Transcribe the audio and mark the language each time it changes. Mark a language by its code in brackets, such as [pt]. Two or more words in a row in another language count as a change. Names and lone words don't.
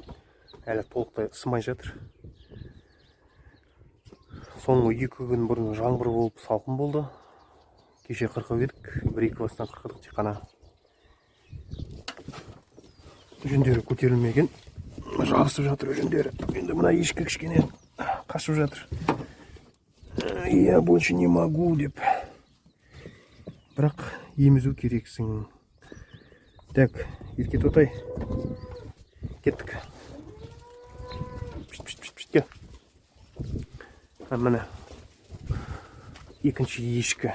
[kk] Әлі толықтай ысымай жатыр. Соңғы 2 күн бұрын жаңбыр болып салқын болды. Кеше қырқып едік. 1-2 бастан қырқыдық тек қана. Жүндері көтерілмеген. Жабысып жатыр жүндері. Енді мына ешкі кішкене қашып жатыр. [ru] Я больше не могу [kk] деп. Бірақ емізу керексің. Так, ерке тотай. Кеттік. Кел. Міне. Екінші ешкі.